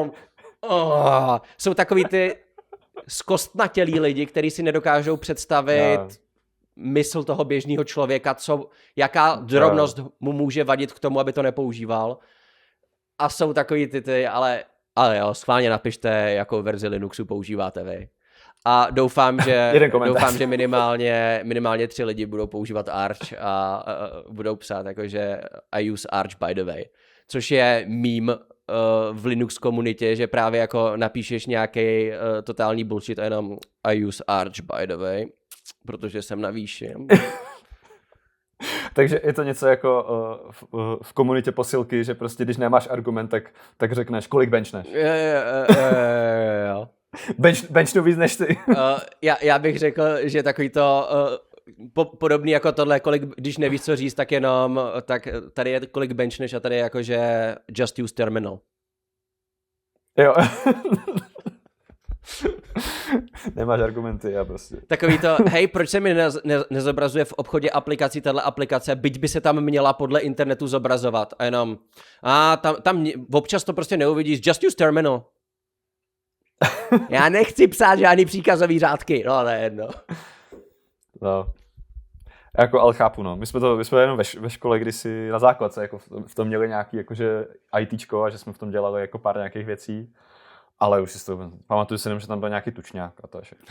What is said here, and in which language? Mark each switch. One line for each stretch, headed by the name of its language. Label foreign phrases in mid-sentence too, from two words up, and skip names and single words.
Czech: A jenom, Jsou takový ty zkostnatělí lidi, kteří si nedokážou představit mysl toho běžného člověka, jaká drobnost mu může vadit k tomu, aby to nepoužíval. A jsou takový ty, ale jo, schválně napište, jakou verzi Linuxu používáte vy. A doufám, že minimálně 3 lidi budou používat Arch a budou psát jakože
English: I use Arch by the way.
Czech: Což je meme v Linux komunitě, že právě jako napíšeš nějaký totální bullshit a jenom
English: I use Arch by the way,
Czech: protože jsem na výši. Takže je to něco jako v komunitě posilky, že prostě když nemáš argument, tak řekneš, kolik benchneš. Jo. Benchnu víc než ty. Já bych řekl, že takový to podobný jako tohle, když nevíš, co říct, tak jenom, tak tady je kolik benchneš a tady je jako, že
English: just use terminal.
Czech: Jo. Nemáš argumenty, já prostě. Takový to, hej, proč se mi nezobrazuje v obchodě aplikací tahle aplikace, byť by se tam měla podle internetu zobrazovat a jenom, tam občas to prostě neuvidíš,
English: just use terminal.
Czech: Já nechci psát žádný příkazový řádky, no ale jedno. No. Jako, ale chápu, no. My jsme jenom ve škole kdysi na základce jako v tom měli nějaký jakože ITčko a že jsme v tom dělali jako pár nějakých věcí. Ale už si to pamatuju si jenom, že tam byl nějaký tučňák a to je všechno.